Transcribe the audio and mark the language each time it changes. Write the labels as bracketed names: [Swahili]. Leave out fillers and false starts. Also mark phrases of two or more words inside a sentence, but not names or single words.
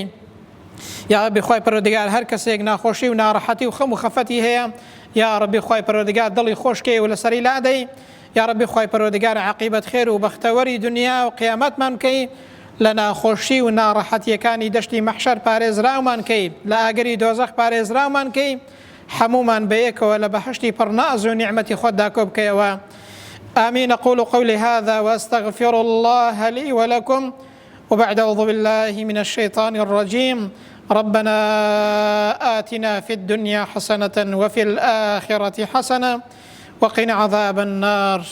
[Central Kurdish] یا ڕەبی خوای پەروەردگار هەر کەسێک ناخۆشی و ناڕەحەتی و خەم و خەفەتی هەیە، یا ڕەبی خوای پەروەردگار دڵی خۆشکەی و لەسەری لادەی. یا ڕەبی خوای پەروەردگار عاقبەت خێر و بەختەوەری دنیا و قیامەتمان بکەی، لە ناخۆشی و ناڕەحەتیەکانی دەشتی مەحشەر پارێزراومان کەی، لە ئاگەری دۆزەخ پارێزراومان کەی، هەمومان بەیەکەوە لە بەهەشتی پڕناز و نیعمەتی خۆتدا کۆ بکەیەوە. [Arabic] آمين. أقول قولي هذا وأستغفر الله لي ولكم، وبعد أعوذ بالله من الشيطان الرجيم. ربنا آتنا في الدنيا حسنة وفي الآخرة حسنة وقنا عذاب النار.